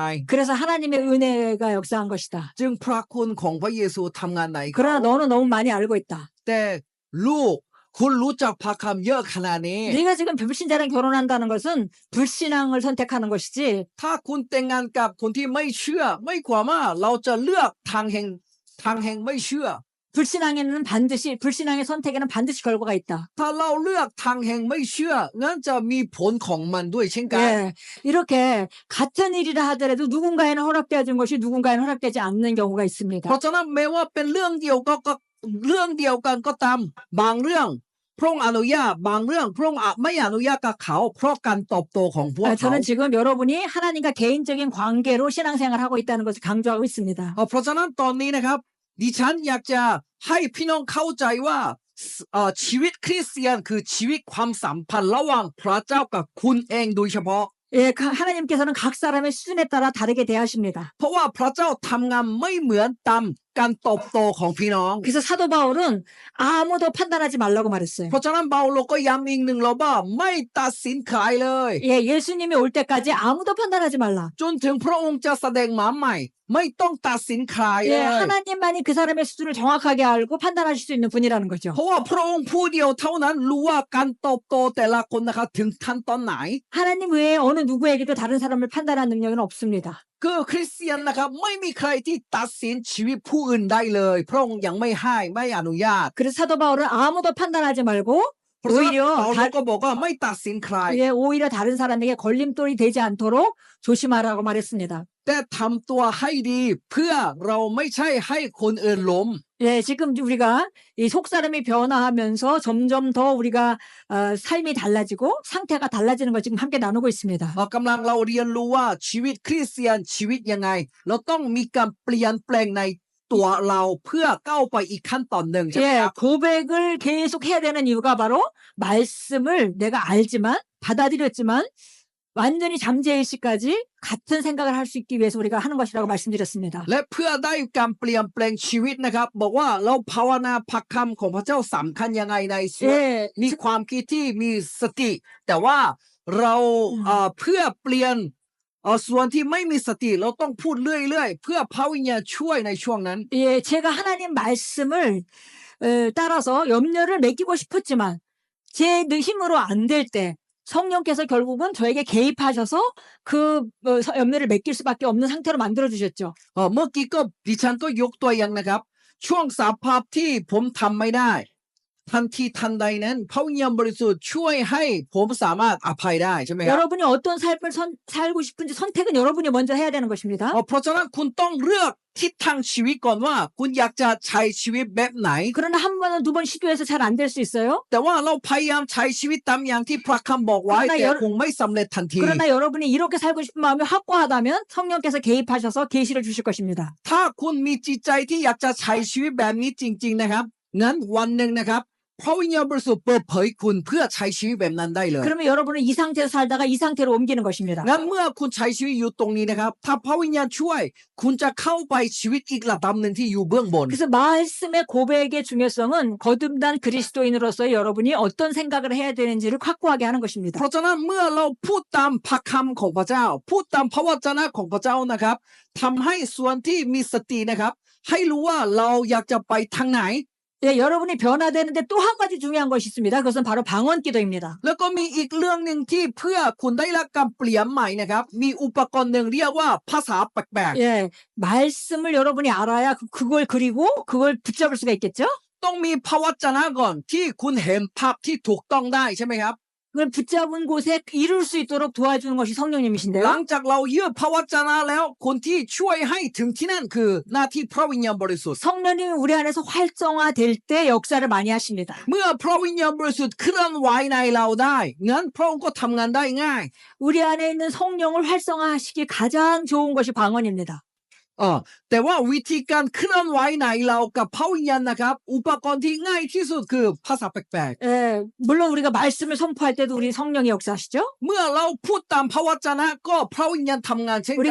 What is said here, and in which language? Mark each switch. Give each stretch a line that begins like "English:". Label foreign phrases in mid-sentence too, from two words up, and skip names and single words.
Korean: 그래서 하나님의 은혜가 역사한 것이다.
Thai: จึงพระคุณของพระเยซูทำงานไหน
Korean: 그러나 너는 너무 많이 알고 있다.
Thai: แต่ลูกคุณรู้จักพระคำเยอะขนาดนี้
Korean: 네가 지금 불신자랑 결혼한다는 것은 불신앙을 선택하는 것이지.
Thai: ถ้าคุณแต่งงานกับคนที่ไม่เชื่อไม่กว่าว่าเราจะเลือกทางแห่งไม่เชื่อ
Korean: 불신앙의 선택에는 반드시 결과가 있다.
Thai: ถ้าเราเลือกทางแห่งไม่เชื่องั้นจะมีผลของมันด้วยเช่นกัน
Korean: 예, 이렇게 같은 일이라 하더라도 누군가에는 허락되어진 것이 누군가에는 허락되지 않는 경우가 있습니다.
Thai: เพราะฉะนั้นแม้ว่าเป็นเรื่องเดียวกันก็ตามบางเรื่องพระองค์อนุญาตบางเรื่องพระองค์ไม่อนุญาตกับเขาเพราะการเติบโตของพวกเขา
Korean: 저는 지금 여러분이 하나님과 개인적인 관계로 신앙생활을 하고 있다는 것을 강조하고 있습니다.
Thai: เพราะฉะนั้นตอนนี้นะครับดิฉันอยากจะให้พี่น้องเข้าใจว่าชีวิตคริสเตียนคือชีวิตความสัมพันธ์ระหว่างพระเจ้ากับคุณเองโดยเฉพาะ
Korean: 예, 하나님께서는 각 사람의 수준에 따라 다르게 대하십니다.
Thai: เพราะว่าพระเจ้าทำงานไม่เหมือนตามการเติบโตของพี่น้อง
Korean: 그래서 사도 바울은 아무도 판단하지 말라고 말했어요.
Thai: เพราะฉะนั้นเปาโลก็ย้ำอีกหนึ่งเราว่าไม่ตัดสินใครเลย
Korean: 예, 예수님이 올 때까지 아무도 판단하지 말라.
Thai: จนถึงพระองค์จะแสดงมาใหม่ไม่ต้องตัดสินใครเล
Korean: 예,
Thai: ย
Korean: 하나님만이 그 사람의 수준을 정확하게 알고 판단하실 수 있는 분이라는 거죠.
Thai: เพราะว่าพระองค์ผู้เดียวเท่านั้นรู้ว่าการเติบโตแต่ละคนนะครับถึงขั้นตอนไหน
Korean: 하나님 외에 어느 누구에게도 다른 사람을 판단하는 능력은 없습니다.
Thai: คือคริสเตียนนะครับไม่มีใครที่ตัดสินชีวิตผู้อื่นได้เลยพระองค์ยังไม่ให้ไม่อนุญาต
Korean: 그래서 사도 바울은 아무도 판단하지 말고
Thai: เพราะฉะนั้น
Korean: 오히려
Thai: เปาโลก็บอกว่าไม่ตัดสินใคร
Korean: 예, 오히려 다른 사람에게 걸림돌이 되지 않도록 조심하라고 말했습니다.
Thai: แต่ทำตัวให้ดีเพื่อเราไม่ใช่ให้คนอื่นล้ม
Korean: 예, 지금 우리가 이 속사람이 변화하면서 점점 더 우리가 삶이 달라지고 상태가 달라지는 걸 지금 함께 나누고 있습니다.
Thai: กำลังเราเรียนรู้ว่าชีวิตคริสเตียนชีวิตยังไงเราต้องมีการเปลี่ยนแปลงในตัวเราเพื่อก้าวไปอีกขั้นตอนหนึ่งใช่ไหม
Korean: 예,
Thai: ครับ
Korean: 고백을 계속 해야 되는 이유가 바로 말씀을 내가 알지만 받아들였지만 완전히 잠재의식까지 같은 생각을 할 수 있기 위해서 우리가 하는 것이라고 말씀드렸습니다.
Thai: และเพื่อได้การเปลี่ยนแปลงชีวิตนะครับบอกว่าเราภาวนาพระคำของพระเจ้าสำคัญยังไงในชีวิต
Korean: 예,
Thai: มีความคิดที่มีสติ แต่ว่าเราเพื่อเปลี่ยนส่วนที่ไม่มีสติเราต้องพูดเรื่อยๆเพื่อพระวิญญาณช่วยในช่วงนั้น
Korean: 예, 제가 하나님 말씀을 따라서 염려를 맡기고 싶었지만 제 힘으로 안 될 때 성령께서 결국은 저에게 개입하셔서 그 염려를 맡길 수밖에 없는 상태로 만들어 주셨죠.
Thai: เมื่อกี้ก็ดิฉันก็ยกตัวอย่างนะครับช่วงสภาพที่ผมทำไม่ได้ทันทีทันใดนั้นพระวิญญาณบริสุทธิ์ช่วยให้ผมสามารถอภัยได้ใช่ไหมครับ
Korean: 여러분이 어떤 삶을 살고 싶은지 선택은 여러분이 먼저 해야 되는 것입니다.
Thai: เพราะฉะนั้นคุณต้องเลือกทิศทางชีวิตก่อนว่าคุณอยากจะใช้ชีวิตแบบไหน
Korean: 그러나 한 번은 두 번 시도해서 잘 안 될 수 있어요.
Thai: แต่ว่าเราพยายามใช้ชีวิตตามอย่างที่พระคำบอกไว้
Korean: 그러나
Thai: แต่
Korean: 여러-
Thai: คงไม่สำเร็จทันที
Korean: 그러나 여러분이 이렇게 살고 싶은 마음이 확고하다면 성령께서 개입하셔서 계시를 주실 것입니다.
Thai: ถ้าคุณมีจิตใจที่อยากจะใช้ชีวิตแบบนี้จริงๆนะครับงั้นวันหนึ่งนะครับพระวิญญาณบริสุทธิ์เปิดเผยคุณเพื่อใช้ชีวิตแบบนั้นได้เลย
Korean: 그러면 여러분은 이 상태에서 살다가 이 상태로 옮기는 것입니다.
Thai: งั้นเมื่อคุณใช้ชีวิตอยู่ตรงนี้นะครับถ้าพระวิญญาณช่วย คุณจะเข้าไปชีวิตอีกระดับหนึ่งที่อยู่เบื้องบน
Korean: 그래서 말씀의 고백의 중요성은 거듭난 그리스도인으로서의 여러분이 어떤 생각을 해야 되는지를 확고하게 하는 것입니다.
Thai: เพราะฉะนั้นเมื่อเราพูดตามพระคำของพระเจ้า พูดตามพระวจนะของพระเจ้านะครับทำให้ส่วนที่มีสตินะครับ ให้รู้ว่าเราอยากจะไปทางไหน
Korean: 예, 여러분이 변화되는데 또 한 가지 중요한 것이 있습니다. 그것은 바로 방언기도입니다.
Thai: แล้วก็มีอีกเรื่องหนึ่งที่เพื่อคุณได้รับการเปลี่ยนใหม่นะครับ มีอุปกรณ์หนึ่งเรียกว่าภาษาแปลก
Korean: 예, 말씀을 여러분이 알아야 그걸 그리고 그걸 붙잡을 수가 있겠죠?
Thai: ๆต้องมีพระวจนะก่อนที่คุณเห็นภาพที่ถูกต้องได้ใช่ไหมครับ
Korean: 그걸 붙잡은 곳에 이룰 수 있도록 도와주는 것이
Thai: หลัง
Korean: 성령님이신데요.
Thai: จากเราเยื่อพระวจนะแล้วคนที่ช่วยให้ถึงที่นั่นคือหน้าที่พระวิญญาณบริสุทธิ์
Korean: 성령님이 우리 안에서 활성화될 때 역사를 많이 하십니다.
Thai: เมื่อพระวิญญาณบริสุทธิ์เคลื่อนไหวในเราได้งั้นพระองค์ก็ทำงานได้ง่าย
Korean: 우리 안에 있는 성령을 활성화하시기 가장 좋은 것이 방언입니다.
Thai: แต่ว่าวิธีการเคลื่อนไหวในเรากับพระวิญญาณนะครับ อุปกรณ์ที่ง่ายที่สุดคือภาษาแปลก
Korean: 예, 물론 우리가 말씀을 선포할 때도 우리 성령이 역사하시죠.
Thai: ๆเมื่อเราพูดตามพระวจนะก็พระวิญญาณทำงานเช่นกั